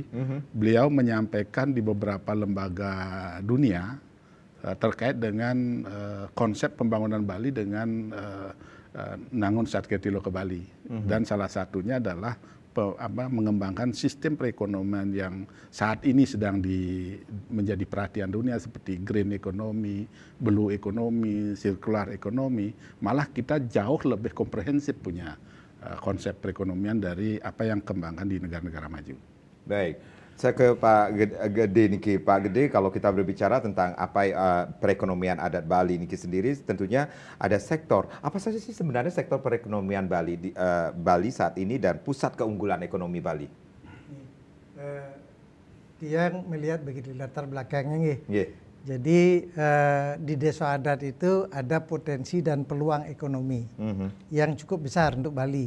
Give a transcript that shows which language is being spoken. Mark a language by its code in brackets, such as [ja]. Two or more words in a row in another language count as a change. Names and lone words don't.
[id] Beliau menyampaikan di beberapa lembaga dunia terkait dengan konsep pembangunan Bali dengan Nangun Satketilo ke Bali. Dan salah satunya adalah mengembangkan sistem perekonomian yang saat ini sedang menjadi perhatian dunia seperti [en] green economy, blue economy, circular economy. [id] Malah kita jauh lebih komprehensif punya konsep perekonomian dari apa yang kembangkan di negara-negara maju. Baik, saya ke Pak Gede niki. Pak Gede, kalau kita berbicara tentang apa perekonomian adat Bali niki sendiri, tentunya ada sektor. Apa saja sih sebenarnya sektor perekonomian Bali Bali saat ini dan pusat keunggulan ekonomi Bali? Dia melihat begitu latar belakangnya, Jadi di desa adat itu ada potensi dan peluang ekonomi yang cukup besar untuk Bali.